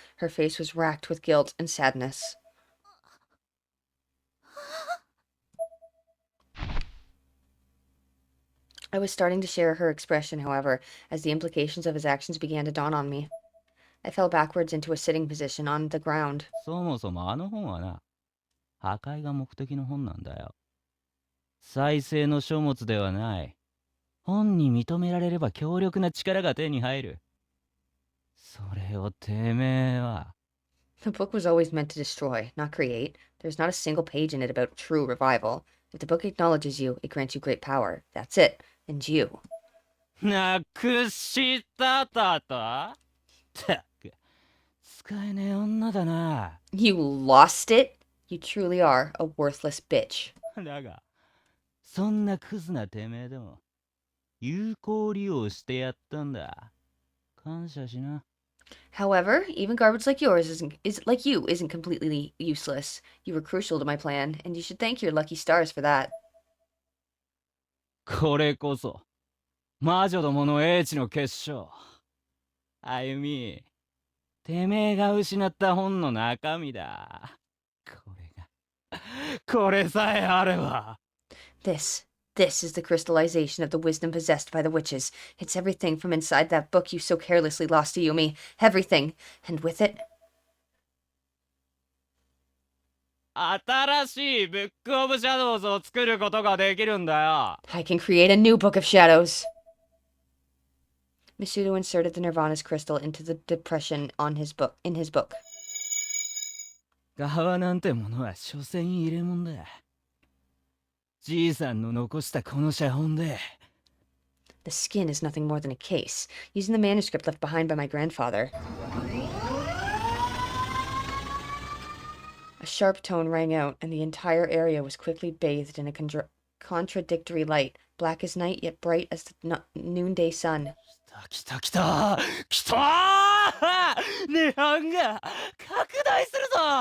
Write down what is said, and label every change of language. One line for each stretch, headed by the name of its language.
English: Her face was racked with guilt and sadness. I was starting to share her expression, however, as the implications of his actions began to dawn on me. I fell backwards into a sitting position on the ground.
Japanese: そもそもあの本はな、破壊が目的の本なんだよ。再生の書物ではない。本に認められれば強力な力が手に入る。それをてめえは。
English: The book was always meant to destroy, not create. There's not a single page in it about true revival. If the book acknowledges you, it grants you great power. That's it. And you.
Japanese: なくしたたと？ったく、使えねえ女だな。
English: You lost it? You truly are a worthless bitch.
Japanese: だが、そんなクズなてめえでも有効利用してやったんだ。感謝しな。
English: However, even garbage like yours isn't completely useless. You were crucial to my plan, and you should thank your lucky stars for that.
Japanese: これこそ魔女どもの英知の結晶。歩み、てめえが失った本の中身だ。これさえあれば。
English: This is the crystallization of the wisdom possessed by the witches. It's everything from inside that book you so carelessly lost to Yumi. Everything. And with it...
Japanese: 新しいブックオブシャドウズを作ることができるんだよ。
English: I can create a new book of shadows. Masudo inserted the Nirvana's crystal into the depression in his book.
Japanese: 側なんてものは所詮入れ物だ。じいさんの残したこの写本で。
English: The skin is nothing more than a case, using the manuscript left behind by my grandfather. A sharp tone rang out, and the entire area was quickly bathed in a contradictory light, black as night yet bright as the noonday sun.
Japanese: 来た来た来た涅槃が拡大するぞ。